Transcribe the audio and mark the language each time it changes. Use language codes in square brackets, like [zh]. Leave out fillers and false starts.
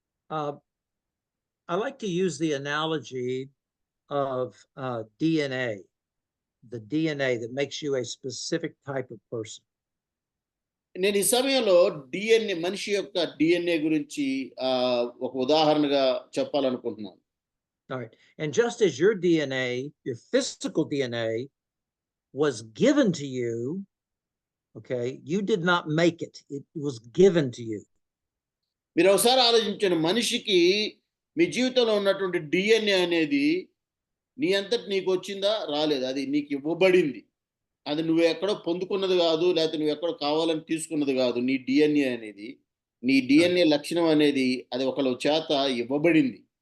[en] I like to use the analogy of DNA, the DNA that makes you a specific type of person. [te] నేను ఈ సమయంలో DNA, మనిషి యొక్క DNA గురించి ఒక ఉదాహరణగా చెప్పాలనుకుంటున్నాను. [en] All right, and just as your DNA, your physical DNA, was given to you, okay, you did not make it; it was given to you. [te] మీరు ఒకసారి ఆలోచించండి, మనిషికి మీ జీవితంలో ఉన్నటువంటి డిఎన్ఏ అనేది నీ అంతటి నీకు వచ్చిందా, రాలేదు, అది నీకు ఇవ్వబడింది. అది నువ్వు ఎక్కడో పొందుకున్నది కాదు, లేకపోతే నువ్వు ఎక్కడో కావాలని తీసుకున్నది కాదు. నీ డిఎన్ఏ అనేది, నీ డిఎన్ఏ లక్షణం అనేది అది ఒకళ్ళ చేత ఇవ్వబడింది.